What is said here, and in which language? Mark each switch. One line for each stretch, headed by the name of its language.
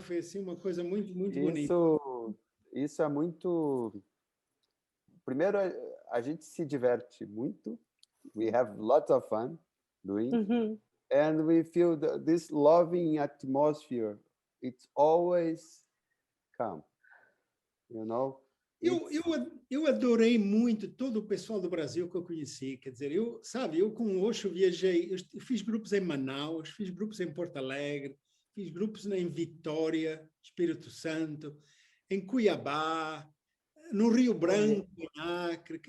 Portuguese: Foi, assim, uma coisa muito, muito bonita. Isso é muito... Primeiro, a gente se diverte muito.
English: We have lots of fun doing. And we feel this loving atmosphere. It's always calm, you know?
Portuguese: Eu adorei muito todo o pessoal do Brasil que eu conheci. Quer dizer, eu com o Osho viajei, eu fiz grupos em Manaus, fiz grupos em Porto Alegre, fiz grupos em Vitória, Espírito Santo, em Cuiabá, no Rio Branco, em Acre.